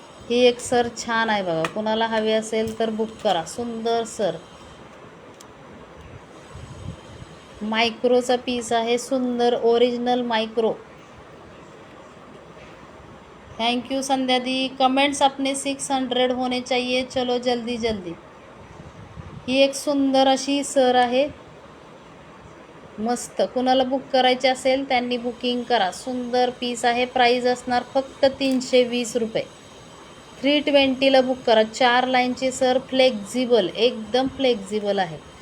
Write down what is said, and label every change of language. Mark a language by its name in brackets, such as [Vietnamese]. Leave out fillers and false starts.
[Marathi] ही एक सर छान आहे बघा, कुणाला हवी असेल तर बुक करा. सुंदर सर, मायक्रोचा पीस आहे, सुंदर original micro. [English] Thank you Sandhya di. [Hindi] Comments अपने 600 होने चाहिए. चलो जल्दी जल्दी. [Marathi] ही एक सुंदर अशी सर आहे, मस्त. कुणाला बुक करायचे असेल त्यांनी बुकिंग करा. सुंदर पीस आहे. प्राईज असणार फक्त 320 रुपये. 320ला बुक करा. 4 लाईनची सर, फ्लेक्झिबल, एकदम फ्लेक्झिबल आहे.